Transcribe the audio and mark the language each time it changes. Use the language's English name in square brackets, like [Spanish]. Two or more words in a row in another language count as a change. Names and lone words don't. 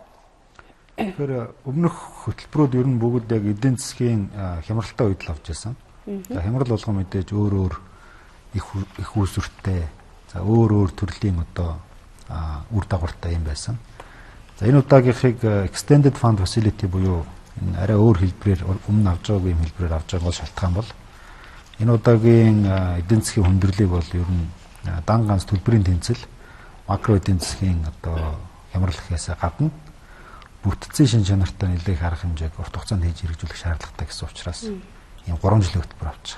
[Mongolian] Тэгэхээр өмнөх хөтөлбөрүүд ер нь бүгд яг эдийн засгийн хямралтай үед л авч ирсэн. За хямрал болгоо мэдээж өөр их үүсвэртэй, за өөр төрлийн одоо үр дагавартай юм байсан. За энэ удаагийнхыг [English] extended fund facility [Mongolian] буюу арай өөр хэлбэрээр өмнө авч байгаагүй юм хэлбэрээр авч байгаа бол шалтгаан бол энэ удаагийн эдийн засгийн хүндрэлийг бол ер нь дан ганц төлбөрийн тэнцэл макро эдийн засгийн одоо хямралхээс гадна бүтцийн шин чанартай нэлээх арга хэмжээг урт хугацаанд хийж хэрэгжүүлэх шаардлагатай гэсэн учраас ийм 3 жилийн хөтөлбөр авч байгаа.